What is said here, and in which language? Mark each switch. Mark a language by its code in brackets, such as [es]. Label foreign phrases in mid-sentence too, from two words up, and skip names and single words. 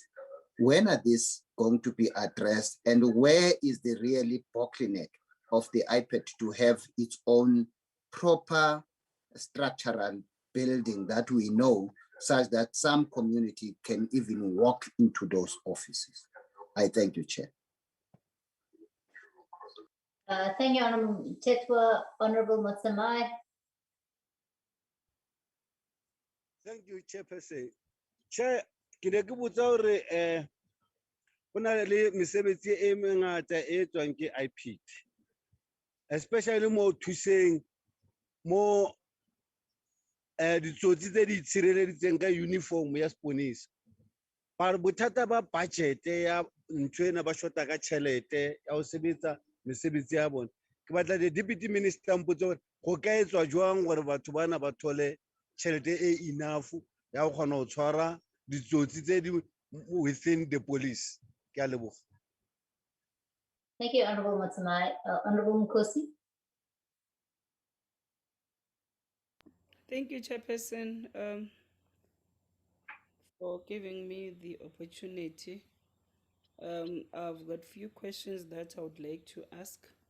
[en] When are these going to be addressed, and where is the really bottleneck of the IPED to have its own proper structural building that we know, such that some community can even walk into those offices? I thank you, Chair. Thank you, Honorable Mtetwa. Honorable Matsamai. Thank you, Chairperson. Chair, [st] ke ne ke botsa hore ho na le mesebetsi e mengata e etswang ke IPED, especially mo thuseng mo ditsotsi tse di tshireleditseng ka uniform ya seponesa. Ba re bothata ba budget ya ntho ena ba shota ka tjhelete ya ho sebetsa mesebetsi ya bona. Ke batla [en] the Deputy Minister [st] mpotse hore go ka etswa jwang gore batho bana ba thole tjhelete e enough ya go kgona ho tshwara ditsotsi tse di [en] within the police. [tn] Ke a leboga. [en] Thank you, Honorable Matsamai. Honorable Mkosi. Thank you, Chairperson, for giving me the opportunity I've got few questions that I would like to ask.